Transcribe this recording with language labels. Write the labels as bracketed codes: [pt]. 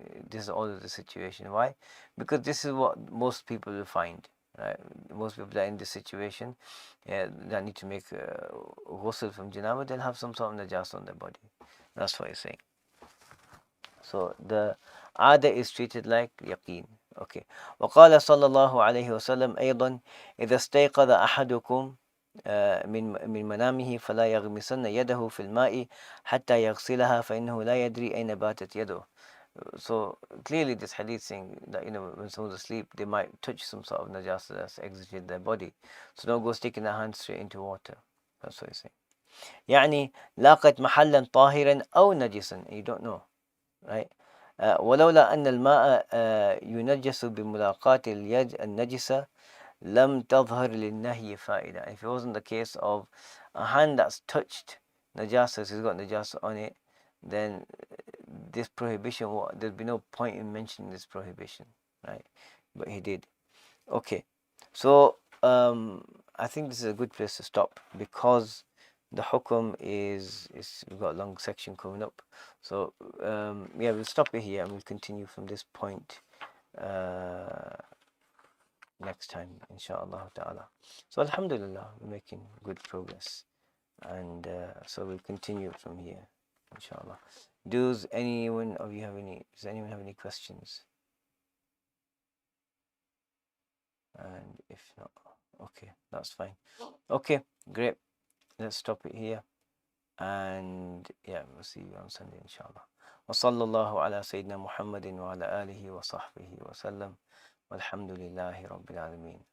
[en] This is always the situation. Why? Because this is what most people will find, right? Most people that are in this situation, that need to make ghusl from janaba, they'll have some sort of najas on their body. That's what he's saying. So the ada is treated like yaqeen. Okay. [ar] وقال صلى الله عليه وسلم أيضا إذا استيقظ أحدكم من منامه فلا يغمسن يده في الماء حتى يغسلها فإنه لا يدري أين باتت يده. [en] So clearly this hadith saying that when someone's asleep they might touch some sort of najasa that's exited their body, so don't go sticking their hands straight into water. That's what he's saying. [ar] يعني لاقت محلا طاهرا أو نجسا, [en] you don't know, right? [ar] ولولا أن الماء ينجس بملاقاة اليد النجسة لم تظهر للنهي فائدة. [en] If it wasn't the case of a hand that's touched najasa, it's got najasa on it, then this prohibition, there'd be no point in mentioning this prohibition, right? But he did. Okay, so I think this is a good place to stop, because the hukum is we've got a long section coming up. So yeah, we'll stop it here and we'll continue from this point next time, inshallah ta'ala. So alhamdulillah, we're making good progress, and so we'll continue from here, inshallah. Does anyone have any questions? And if not, okay, that's fine. Okay, great. Let's stop it here, and yeah, we'll see you on Sunday, inshallah. [ar] وصلى الله على سيدنا محمد وعلى آله وصحبه وسلم والحمد لله رب العالمين.